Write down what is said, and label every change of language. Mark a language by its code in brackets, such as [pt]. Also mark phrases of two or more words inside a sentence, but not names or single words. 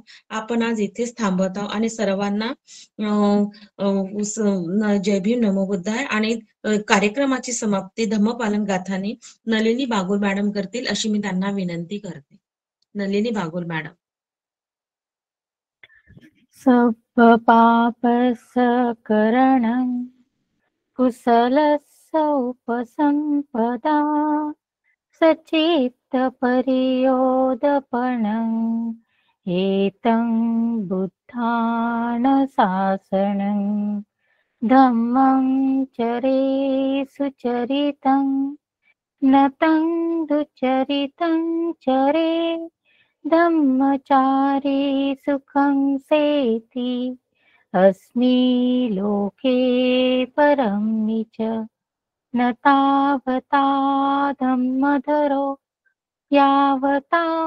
[mr] आपण आज इथेच थांबत आहोत आणि सर्वांना जय भीम [pi] नमो बुद्धाय. [mr] आणि कार्यक्रमाची समाप्ती धम्मपालन गाथाने नलिनी बागुल मॅडम करतील अशी मी त्यांना विनंती करते. नलिनी बागुल मॅडम. [pi] सब पाप सकरणं कुशलस्य उपसंपदा सचित्त परियोदपणं एतं बुद्धान शासनं धम्मं चरे सुचरितं नतं दुचरितं चरे धम्मचारी सुखं सेति अस्मि लोके परं च न तावता धम्मधरो यावता